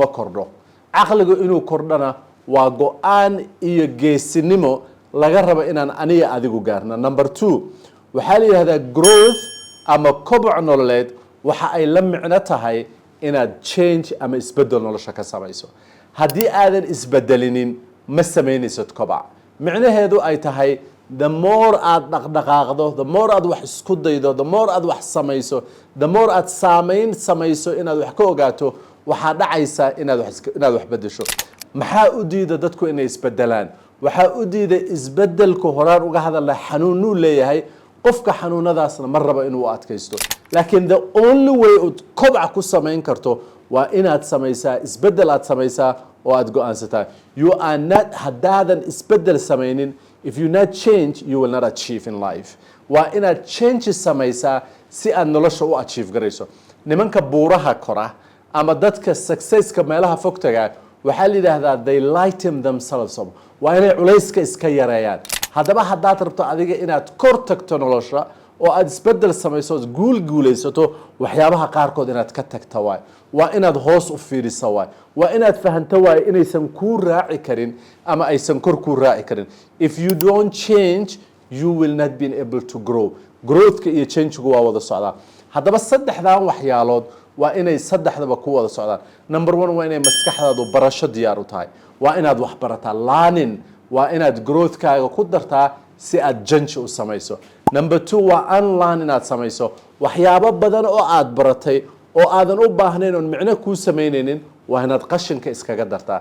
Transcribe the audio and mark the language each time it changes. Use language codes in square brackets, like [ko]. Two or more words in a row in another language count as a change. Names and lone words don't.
[so] kordho caqligu inuu kordhana waa go'aan iyo geesinimo laga rabo inaan aniga adigu gaarno number 2 waxaa la yiraahdaa growth ama koboc nololeed waxa ay la micno tahay inaad change ama isbedel nolosha ka samayso haddii aadan isbedelinin ma samaynaysid kobac micnaheedu ay tahay [en] the more [so] aad dhaqdhaqaaqdo [en] the more [so] aad wax isku daydo the more aad wax samayso [en] the more [so] aad saameyn samayso inaad wax ka ogaato waxa dhacaysa inaad wax bedesho maxaa u diida dadku inay isbedelaan waxaa u diida isbedelku horaan uga hadalay xanuun leeyahay qofka xanuunadaasna mar raba inuu adkaysto laakiin the [en] only way [so] oo kobac ku sameyn karto waa inaad samaysaa isbedel aad samaysaa oo aad go'aansataa [en] you are not [so] hadaadan isbedel sameynin [en] if you not change you will not achieve in [so] life waa inaad change samaysaa si aad nolosha u achieve garayso nimanka buuraha kora ama dadka successka meelaha fog tagaa waxaa la yiraahdaa [en] they lighten themselves up [so] waa inay culayska iska yareeyaan haddaba haddaad rabto adiga inaad kor tagto nolosha oo aad isbedel samayso guulaysato waxyaabaha qaarkood inaad ka tagto waa inaad hoos u fiiriso waa inaad fahanto inaysan ku raaci karin ama aysan kor ku raaci karin [en] if you don't change you will not be able to grow [so] growth iyo change waa wada socdaa haddaba saddexdan waxyaalood waa inay saddexdaba ku wada socdaan. Number 1 waa inay maskaxdaadu barasho diyaar u tahay, waa inaad wax barataa, learning waa inaad growth-kaaga ku dartaa si aad janji u samayso. Number 2 waa unlearn inaad samayso waxyaabo badan oo aad baratay oo aadan u baahnayn oo micno kuu samaynaynin, waa inaad qashinka iskaga dartaa.